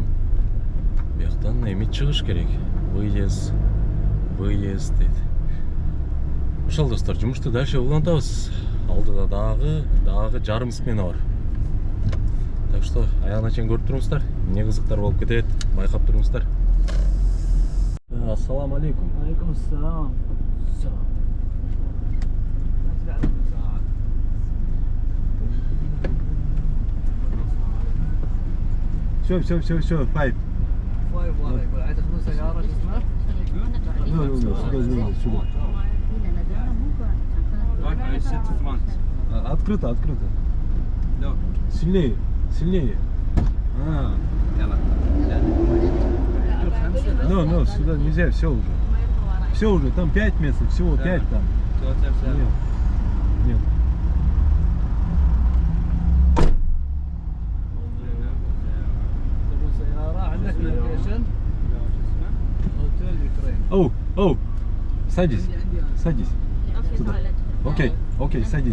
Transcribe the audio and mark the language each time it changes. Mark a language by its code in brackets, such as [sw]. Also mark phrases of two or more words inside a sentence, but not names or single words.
[ky] Бияктан эми чыгыш керек. Выезд дейт. Ошол достор, жумушту дальше улантабыз. Алдыда дагы жарым смена бар. [ru] Так что [ky] аягына чейин көрүп туруңуздар. Эмне кызыктар болуп кетет, байкап туруңуздар. [ar] السلام عليكم. عليكم السلام. [ru] Все, файт. [ar] عايز تاخدوا سيارة شو اسمها؟ [ru] Открыто. Сильнее. Сильнее. No, сюда нельзя, все уже. Все уже, там 5 мест, всего 5 там. Нет. [en] عندك location hotel Ukraine [ru] Оу, садись, садись. Туда. Окей, садись.